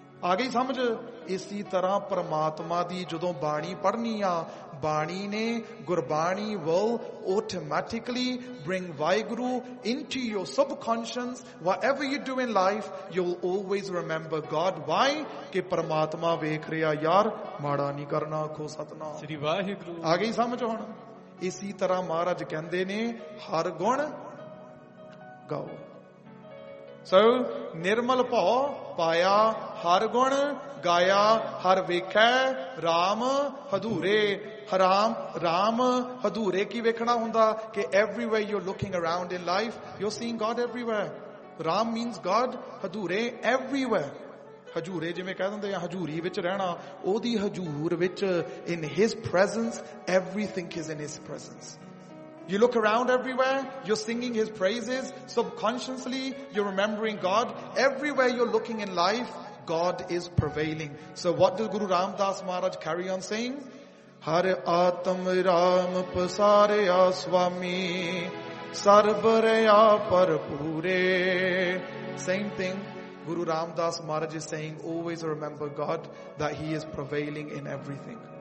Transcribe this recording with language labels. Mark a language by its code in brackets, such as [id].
[pa] ਆ ਗਈ ਸਮਝ ਇਸੀ ਤਰ੍ਹਾਂ ਪਰਮਾਤਮਾ ਦੀ ਜਦੋਂ ਬਾਣੀ ਪੜ੍ਹਨੀ ਆ ਬਾਣੀ ਨੇ [en] Gurbani will automatically bring Waheguru into your subconscious whatever you do in life you will always remember God [pa] Y ਕਿ ਪਰਮਾਤਮਾ ਵੇਖ ਰਿਹਾ ਯਾਰ ਮਾੜਾ ਨਹੀਂ ਕਰਨਾ ਆਖੋ ਸਤਨਾਮ ਸ੍ਰੀ ਵਾਹਿਗੁਰੂ ਆ ਗਈ ਸਮਝ ਹੁਣ ਇਸੀ ਤਰ੍ਹਾਂ ਮਹਾਰਾਜ ਕਹਿੰਦੇ ਨੇ ਹਰ ਗੁਣ ਗਾਓ ਸੋ ਨਿਰਮਲ ਭਉ ਪਾਇਆ ਹਰ ਗੁਣ ਗਾਇਆ ਹਰ ਵੇਖੈ ਰਾਮ ਹਧੂਰੇ ਹਰਾਮ ਰਾਮ ਹਧੂਰੇ ਕੀ ਵੇਖਣਾ ਹੁੰਦਾ ਕਿ [en] everywhere you are looking around in life you are seeing God everywhere Ram means God ਹਧੂਰੇ everywhere [pa] ਹਜੂਰੇ ਜਿਵੇਂ ਕਹਿ ਦਿੰਦੇ ਆ ਹਜੂਰੀ ਵਿੱਚ ਰਹਿਣਾ ਉਹਦੀ ਹਜੂਰ ਵਿੱਚ [en] In his presence everything is in his presence You look around everywhere, you're singing his praises, subconsciously, you're remembering God. Everywhere you're looking in life, God is prevailing. So what does Guru Ram Das Maharaj carry on saying? [pa] Har Atam Ram Pasareya Swami, Sarvareya Parpure. [en] Same thing, Guru Ram Das Maharaj is saying, always remember God, that he is prevailing in everything.